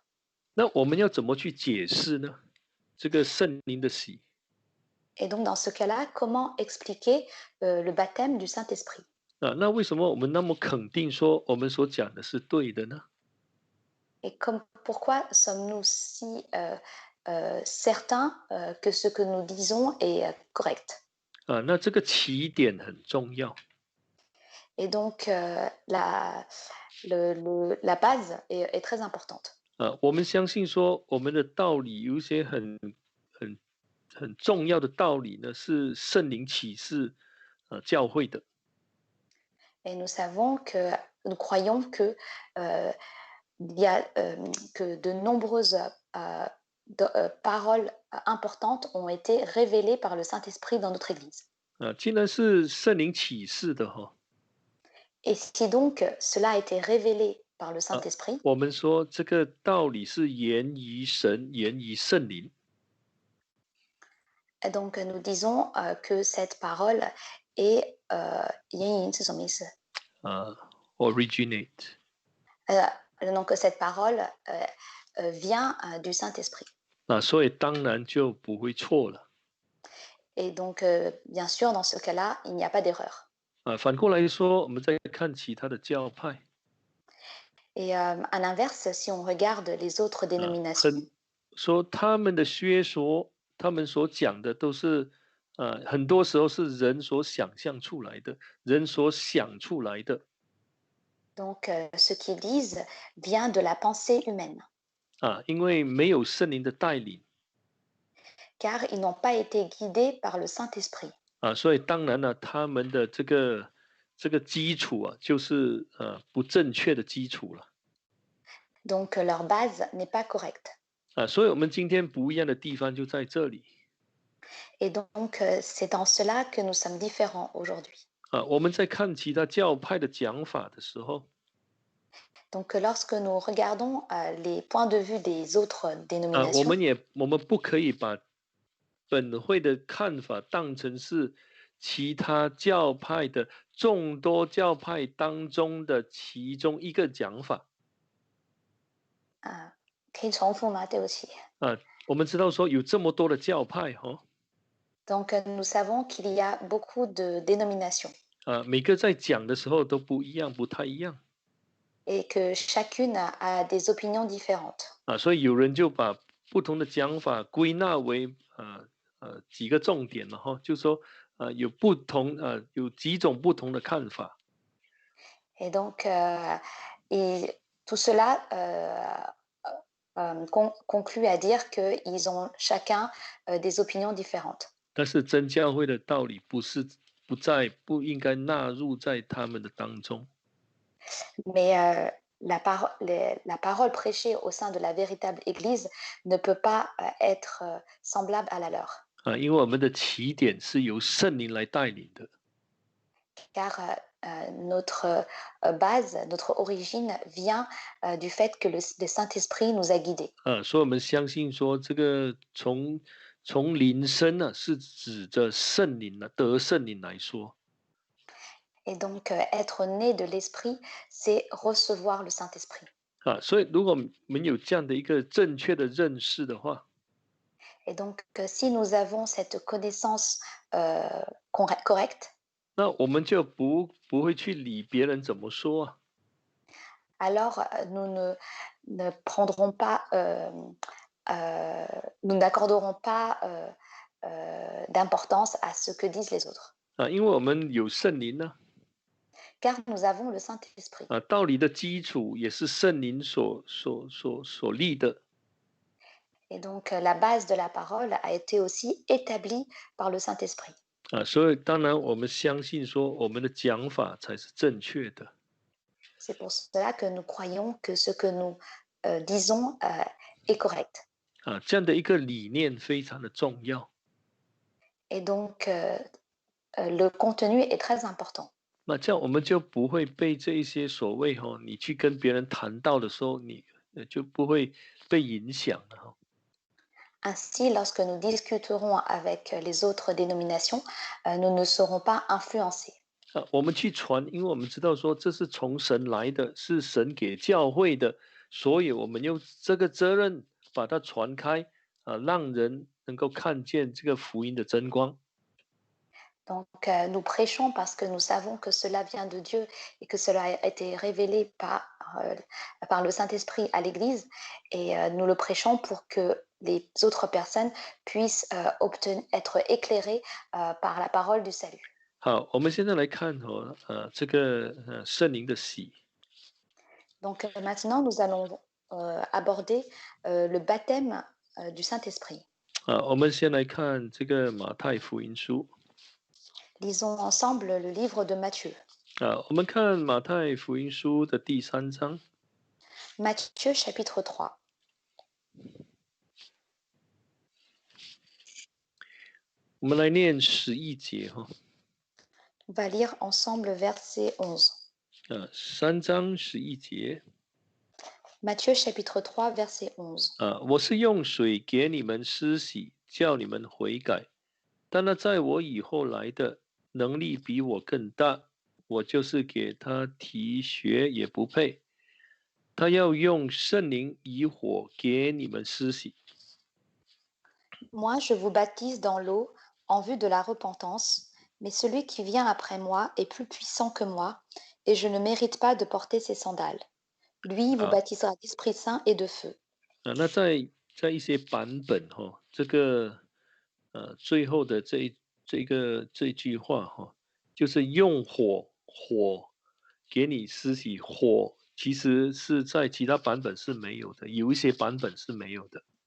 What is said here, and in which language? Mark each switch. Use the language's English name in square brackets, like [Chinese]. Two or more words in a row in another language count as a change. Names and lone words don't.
[Chinese] 那我们要怎么去解释呢？这个圣灵的喜 [French] Et donc, dans ce cas-là, comment expliquer le baptême du Saint-Esprit? [Chinese] 那为什么我们那么肯定说我们所讲的是对的呢？ [French] Et pourquoi sommes-nous si certains que ce que nous disons est correct? [Chinese] 那这个起点很重要。 [French] Et donc, la base est très importante. [Chinese] 我们相信说我们的道理有一些很很重要的道理呢，是圣灵启示教会的。 [French] Et nous croyons que il y a que de nombreuses paroles importantes ont été révélées par le Saint-Esprit dans notre Église. [Chinese] 既然是圣灵启示的哈， [French] Et si donc cela a été révélé par le 啊， Saint-Esprit, [Chinese] 我们说这个道理是源于神，源于圣灵。 [French] et donc nous disons que cette parole est [Chinese] 原因是什么意思？ [French] originate。 donc cette parole vient du Saint-Esprit. [Chinese] 所以当然就不会错了。 [French] Et donc, bien sûr, dans ce cas-là, il n'y a pas d'erreur. [Chinese] 反过来说，我们再看其他的教派， [French] Et à l'inverse, si on regarde les autres dénominations, [Chinese] 说他们的学说，他们所讲的都是很多时候是人所想象出来的，人所想出来的。 [French] donc ce qu'ils disent vient de la pensée humaine, [Chinese] 因为没有圣灵的带领 [French] car ils n'ont pas été guidés par le Saint-Esprit. [Chinese] 所以当然了，他们的这个基础就是不正确的基础了。 [French] Donc leur base n'est pas correcte. [Chinese] 所以我们今天不一样的地方就在这里。 [French] Et donc c'est dans cela que nous sommes différents aujourd'hui. [Chinese] 我们在看其他教派的讲法的时候， [French] Donc lorsque nous regardons les points de vue des autres [Chinese] 我 [French] dénominations, [Chinese] 们不可以把本会的看法当成是其他教派的众多教派当中的其中一个讲法。可以重复吗？对不起。我们知道说有这么多的教派 [French] Donc nous savons qu'il y a beaucoup de dénominations [Chinese] 每个在讲的时候都不一样，不太一样。 [French] et que chacune a des opinions différentes. [Chinese] 所以有人就把不同的讲法归纳为几个重点了哈，就说有不同有几种不同的看法。 [French] Et donc et tout cela conclut à dire qu'ils ont chacun des opinions différentes. [Chinese] 但是真教会的道理不应该纳入在他们的当中。 [French] Mais la parole prêchée au sein de la véritable Église ne peut pas être semblable à la leur. [Chinese] 因为我们的起点是由圣灵来带领的。 [French] Car notre base, notre origine vient du fait que le Saint-Esprit nous a guidés. [Chinese] 所以我们相信说，这个从灵生呢，是指着圣灵得圣灵来说。 [French] Et donc, être né de l'Esprit, c'est recevoir le Saint-Esprit. [Chinese] 所以如果我们有这样的一个正确的认识的话， [French] Et donc, si nous avons cette connaissance correcte, [Chinese] 那我们就不会去理别人怎么说 [French] alors nous ne prendrons pas, nous n'accorderons pas d'importance à ce que disent les autres. [Chinese] 因为我们有圣灵呢。 [French] Car nous avons le Saint-Esprit. [Chinese] 道理的基础也是圣灵所立的。 [French] Et donc, la base de la parole a été aussi établie par le Saint-Esprit. [Chinese] 所以当然我们相信说，我们的讲法才是正确的。 [French] C'est pour cela que nous croyons que ce que nous disons est correct. [Chinese] 这样的一个理念非常的重要。 [French] Et donc, le contenu est très important. [Chinese] 那这样我们就不会被这一些所谓你去跟别人谈到的时候，你就不会被影响了 [French] Ainsi, lorsque nous discuterons avec les autres dénominations, nous ne serons pas influencés. [Chinese] 我们去传，因为我们知道说这是从神来的，是神给教会的，所以我们用这个责任把它传开让人能够看见这个福音的真光。 [French] Donc, nous prêchons parce que nous savons que cela vient de Dieu et que cela a été révélé par le Saint-Esprit à l'Église. Et nous le prêchons pour que les autres personnes puissent être éclairées par la parole du salut. [Chinese] 好，我们现在来看这个圣灵的喜。 [French] Donc, maintenant, nous allons aborder le baptême du Saint-Esprit. [Chinese] 我们先来看这个马太福音书。 [French] Lisons ensemble le livre de Matthieu. [Chinese] 我们看马太福音书的第3章。 [French] Matthieu chapitre 3. [Chinese] 我们来念11节 [French] On va lire ensemble verset 11. [Chinese] 3 章11节。 [French] Matthieu chapitre 3 verset 11. [Chinese] 我是用水给你们施洗，叫你们悔改。但那在我以后来的，能力比我更大，我就是给他提鞋也不配。他要用圣灵以火给你们施洗。 [French] Moi, je vous baptise dans l'eau en vue de la repentance, mais celui qui vient après moi est plus puissant que moi, et je ne mérite pas de porter ses sandales. Lui vous 啊 baptisera d'Esprit Saint et de feu. [Chinese] 那在一些版本这个最后的这句话就是用火给你施洗，火其实是在其他版本是没有的，有一些版本是没有的。